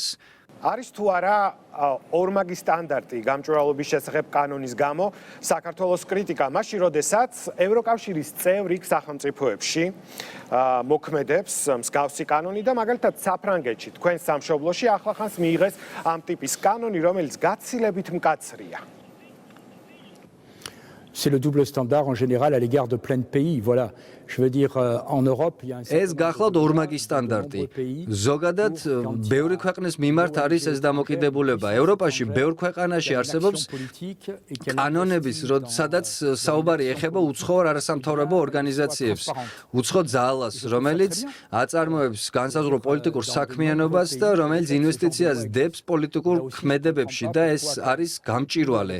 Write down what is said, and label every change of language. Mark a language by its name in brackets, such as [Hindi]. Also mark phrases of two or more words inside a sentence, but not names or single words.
[Georgian] არის თუ არა ორმაგი სტანდარტი გამჭვირვალობის შესახებ კანონის გამო საქართველოს კრიტიკა, მაშინ როდესაც ევროკავშირის წევრი სახელმწიფოებში მოქმედებს მსგავსი კანონი და მაგალითად საფრანგეთში თქვენ სამშობლოში ახლახანს მიიღეს ამ ტიპის კანონი, რომელიც გაცილებით მკაცრია. [French] C'est le double standard en général à l'égard de plein de pays. Voilà. Je veux dire, en Europe, il y a un [Georgian] ეს გახლავთ ორმაგი სტანდარტი. ზოგადად, ბევრი ქვეყნის მიმართ არის ეს დამოკიდებულება. ევროპაში ბევრ ქვეყანაში არსებობს კანონების, სადაც საუბარი ეხება უცხოურ არასამთავრობო ორგანიზაციებს, უცხო ძალას, რომელიც აწარმოებს განსაზღვრო პოლიტიკურ საქმიანობას და რომელიც ინვესტიციას დებს პოლიტიკურ ქმედებებში და ეს არის გამჭვირვალე.